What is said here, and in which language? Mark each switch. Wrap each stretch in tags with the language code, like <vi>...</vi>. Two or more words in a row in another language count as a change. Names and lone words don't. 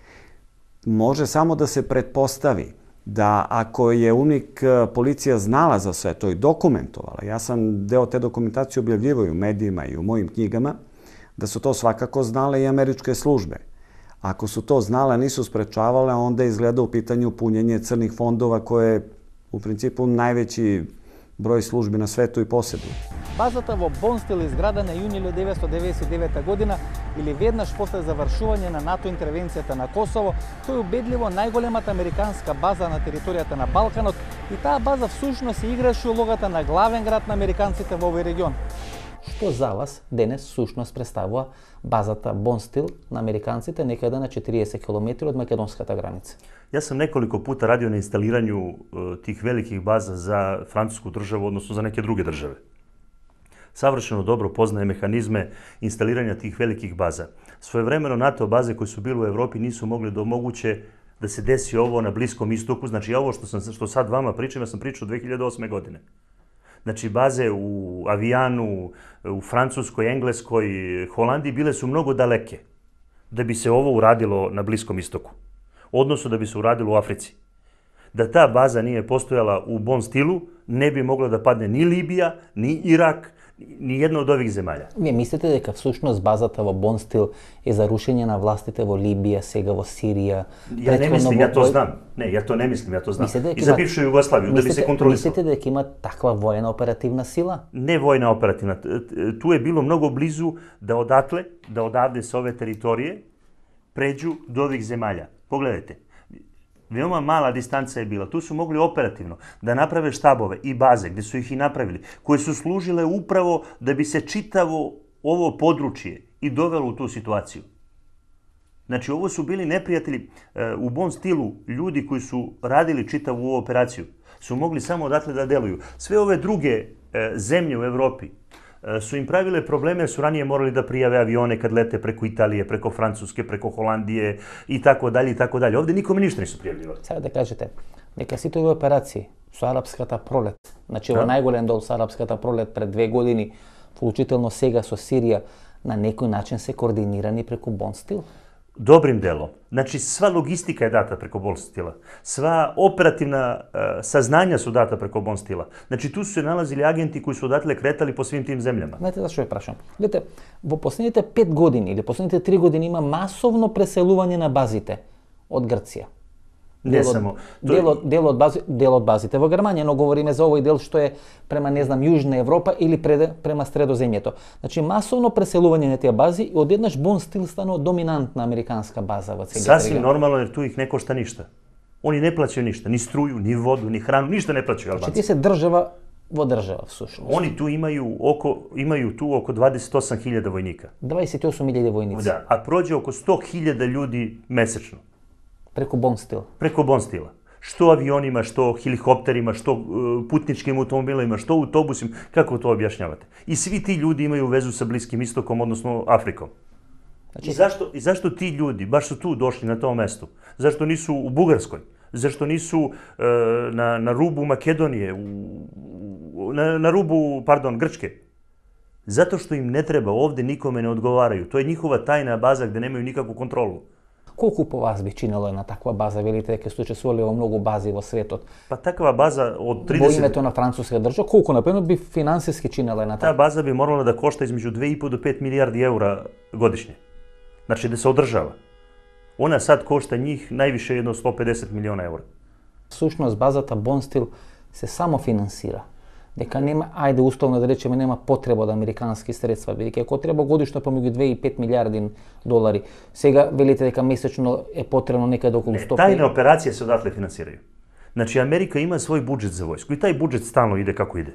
<sr>Može samo da se pretpostavi da ako je UNMIK policija znala za sve to i dokumentovala, ja sam deo te dokumentacije objavljivao u medijima i u mojim knjigama, da su to svakako znale i američke službe. Ako su to znale, nisu sprečavale, onda izgleda u pitanju punjenje crnih fondova koje u principu najveći broj službi na svetu i posjeduju.</sr> <mk>Базата во Бонстил изградена јуни 1999 година или веднаш после завршување на НАТО интервенцијата на Косово, тој е убедливо најголемата американска база на територијата на Балканот и таа база всушност играше улогата на главен град на американците во овој регион. Што за вас денес всушност представува базата Бонстил на американците некаде на 40 км од македонската граница?</mk> <sr>Ja sam nekoliko puta radio na instaliranju tih velikih baza za francusku državu, odnosno za neke druge države. Savršeno dobro poznaje mehanizme instaliranja tih velikih baza. Svojevremeno NATO baze koje su bile u Evropi nisu mogli da omoguće da se desi ovo na Bliskom istoku. Znači ovo što sad vama pričam, ja sam pričao 2008. godine. Znači baze u Avijanu, u Francuskoj, Engleskoj, Holandiji bile su mnogo daleke da bi se ovo uradilo na Bliskom istoku. Odnosno da bi se uradilo u Africi. Da ta baza nije postojala u Bonstilu, ne bi mogla da padne ni Libija, ni Irak, Nijedna od ovih zemalja.</sr> <mk>Вие мислите дека всушност базата во Бонстил е за рушење на властите во Либија, сега во Сирија?</mk> <sr>Ja ne mislim, ja to znam. Ne, ja to ne mislim, ja to znam. I za bivšu Jugoslaviju, da bi se kontrolisalo.</sr> <mk>Мислите дека има таква воена оперативна сила?</mk> <sr>Ne vojna operativna. Tu je bilo mnogo blizu da odavde sa ove teritorije pređu do ovih zemalja. Pogledajte, veoma mala distanca je bila. Tu su mogli operativno da naprave štabove i baze, gde su ih i napravili, koje su služile upravo da bi se čitavo ovo područje i dovelo u tu situaciju. Znači, ovo su bili neprijatelji u Bonstilu, ljudi koji su radili čitavu ovu operaciju, su mogli samo odatle da deluju. Sve ove druge zemlje u Evropi su im pravile probleme, su ranije morali da prijave avione kad lete preko Italije, preko Francuske, preko Holandije i tako dalje i tako dalje. Ovde nikome ništa nisu prijavljivali.</sr> <mk>Сега да кажете, дека сите овие операции со арапската пролет, значи во најголем дел со арапската пролет пред 2 години, вклучително сега со Сирија, на некој начин се координирани преку Бонстил?</mk> <sr>Dobrim delom. Znači, sva logistika je data preko Bonstila. Sva operativna saznanja su data preko Bonstila. Znači, tu su se nalazili agenti koji su odatle kretali po svim tim zemljama.</sr> <mk>Знаете зашто ја прашам? Гледате, во последните 5 години или последните 3 години има масовно преселување на базите од Грција.</mk> <sr>Ne samo.</sr> <mk>Дел од базите во Германија, но говориме за овој дел што е према, не знам, Јужна Европа или према Средоземјето. Значи, масовно преселување на тие бази и одеднаш Бонстил станува доминантна американска база во целиот</mk> <sr>Sasvim</sr> <mk>регион.</mk> <sr>normalno jer tu ih ne košta ništa. Oni ne plaćaju ništa, ni struju, ni vodu, ni hranu, ništa ne plaćaju</sr> <mk>Значи,</mk> <sr>Albanci.</sr> <mk>ти се држава во држава, всушност.</mk> <sr>Oni tu imaju tu oko 28.000 vojnika.</sr> <mk>28.000 војници</mk> <sr>Da, a prođe oko 100.000 ljudi mesečno.</sr> <mk>преку Бонстил.</mk> <sr>Preko Bonstila. Što avionima, što helikopterima, što putničkim automobilima, što autobusima, kako to objašnjavate? I svi ti ljudi imaju vezu sa Bliskim istokom, odnosno Afrikom. I zašto ti ljudi baš su tu došli na tom mestu? Zašto nisu u Bugarskoj? Zašto nisu na rubu Makedonije, na rubu, pardon, Grčke? Zato što im ne treba, ovde nikome ne odgovaraju. To je njihova tajna baza gde nemaju nikakvu kontrolu.</sr> <mk>Колку по вас би чинело една таква база? Велите дека сте учествували во многу бази во светот.</mk> <sr>Pa takva baza od</sr> <mk>Во</mk> <sr>30...</sr> <mk>името на француска држава, колку например би финансиски чинела една</mk> <sr>Ta</sr> <mk>таква?</mk> <sr>baza bi morala da košta između 2,5 do 5 milijardi eura godišnje. Znači da se održava. Ona sad košta njih najviše jedno 150 miliona eura.</sr> <mk>Всушност базата Бонстил се само финансира. Дека нема, ајде условно да речеме, нема потреба од американски средства, бидејќи ако треба годишно помеѓу 2 и 5 милиарди долари. Сега велите дека месечно е потребно некаде околу 100.</mk> <sr>Tajne operacije se odatle finansiraju. Znači Amerika ima svoj budžet za vojsku i taj budžet stalno ide kako ide.</sr>